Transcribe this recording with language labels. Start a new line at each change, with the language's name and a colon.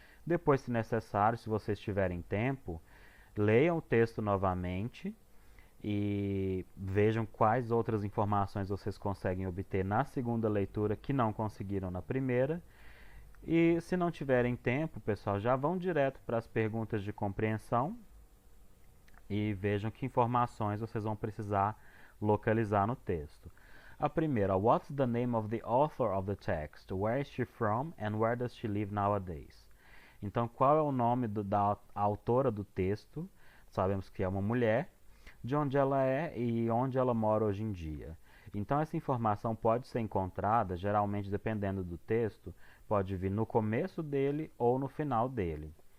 Portuguese: Depois, se necessário, se vocês tiverem tempo, leiam o texto novamente e vejam quais outras informações vocês conseguem obter na segunda leitura que não conseguiram na primeira. E se não tiverem tempo, pessoal, já vão direto para as perguntas de compreensão e vejam que informações vocês vão precisar localizar no texto. A primeira,
English: what's the name of the author of the text? Where is she from and where does she live nowadays?
Portuguese: Então, qual é o nome da autora do texto? Sabemos que é uma mulher, de onde ela é e onde ela mora hoje em dia. Então essa informação pode ser encontrada, geralmente dependendo do texto, pode vir no começo dele ou no final dele.